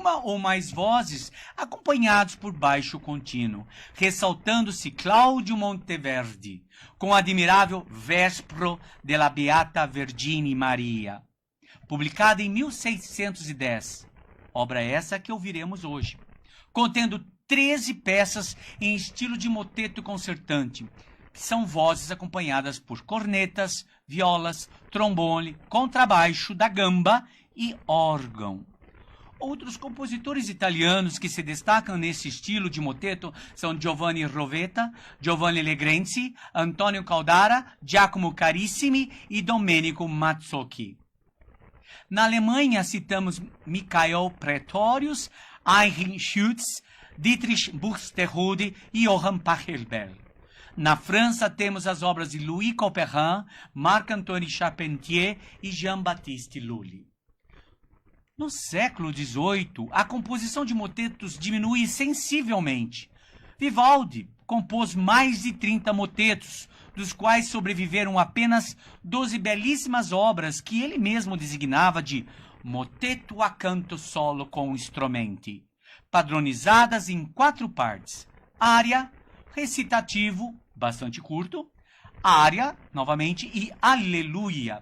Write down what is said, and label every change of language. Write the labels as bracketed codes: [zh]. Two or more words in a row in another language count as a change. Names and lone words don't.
[pt] ou mais vozes, acompanhados por baixo contínuo, ressaltando-se Cláudio Monteverdi, com o admirável Vespro della Beata Vergine Maria, publicada em 1610, obra essa que ouviremos hoje, contendo 13 peças em estilo de moteto concertante, que são vozes acompanhadas por cornetas, violas, trombone, contrabaixo da gamba e órgão. Outros compositores italianos que se destacam nesse estilo de moteto são Giovanni Rovetta, Giovanni Legrenzi, Antonio Caldara, Giacomo Carissimi e Domenico Mazzocchi. Na Alemanha citamos Michael Praetorius, Heinrich Schütz, Dietrich Buxtehude e Johann Pachelbel. Na França temos as obras de Louis Couperin, Marc-Antoine Charpentier e Jean-Baptiste Lully. No século XVIII, a composição de motetos diminui sensivelmente. Vivaldi compôs mais de 30 motetos, dos quais sobreviveram apenas 12 belíssimas obras que ele mesmo designava de moteto a canto solo com strumenti, padronizadas em 4 partes: área, recitativo, bastante curto, área, novamente, e aleluia.